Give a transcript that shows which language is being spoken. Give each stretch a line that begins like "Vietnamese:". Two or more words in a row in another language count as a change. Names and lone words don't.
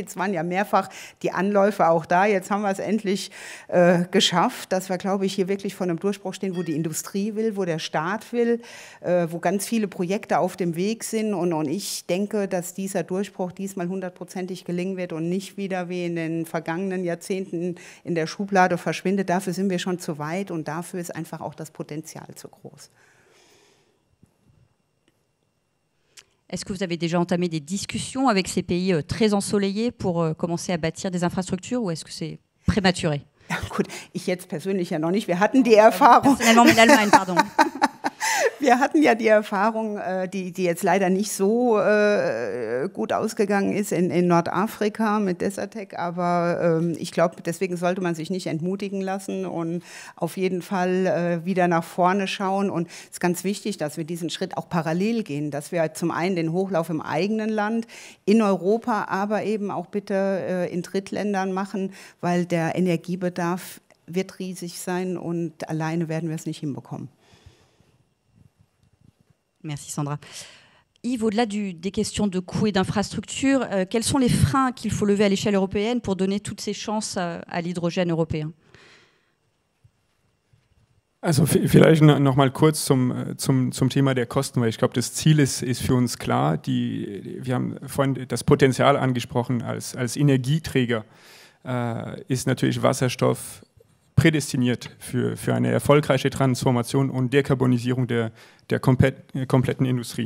German: Es waren ja mehrfach die Anläufe auch da. Jetzt haben wir es endlich geschafft, dass wir, glaube ich, hier wirklich vor einem Durchbruch stehen, wo die Industrie will, wo der Staat will, wo ganz viele Projekte auf dem Weg sind. Und ich denke, dass dieser Durchbruch diesmal 100%ig gelingen wird und nicht wieder wie in den vergangenen Jahrzehnten in der Schublade verschwindet. Dafür sind wir schon zu weit und dafür ist einfach auch das Potenzial zu groß.
French: Est-ce que vous avez déjà entamé des discussions avec ces pays très ensoleillés pour commencer à bâtir des infrastructures ou est-ce que c'est prématuré?
German: Ja, gut, ich jetzt persönlich ja noch nicht. Wir hatten die Erfahrung.
French: Personnellement mit l'Allemagne, pardon.
German: Wir hatten ja die Erfahrung, die jetzt leider nicht so gut ausgegangen ist in Nordafrika mit Desertec, aber ich glaube, deswegen sollte man sich nicht entmutigen lassen und auf jeden Fall wieder nach vorne schauen. Und es ist ganz wichtig, dass wir diesen Schritt auch parallel gehen, dass wir zum einen den Hochlauf im eigenen Land, in Europa, aber eben auch bitte in Drittländern machen, weil der Energiebedarf wird riesig sein und alleine werden wir es nicht hinbekommen.
French: Merci Sandra. Yves, au-delà des questions de coûts et d'infrastructures, quels sont les freins qu'il faut lever à l'échelle européenne pour donner toutes ces chances à l'hydrogène européen?
German: Also vielleicht noch mal kurz zum Thema der Kosten, weil ich glaube, das Ziel ist für uns klar. Wir haben vorhin das Potenzial angesprochen, als Energieträger ist natürlich Wasserstoff prädestiniert für eine erfolgreiche Transformation und Dekarbonisierung der kompletten Industrie.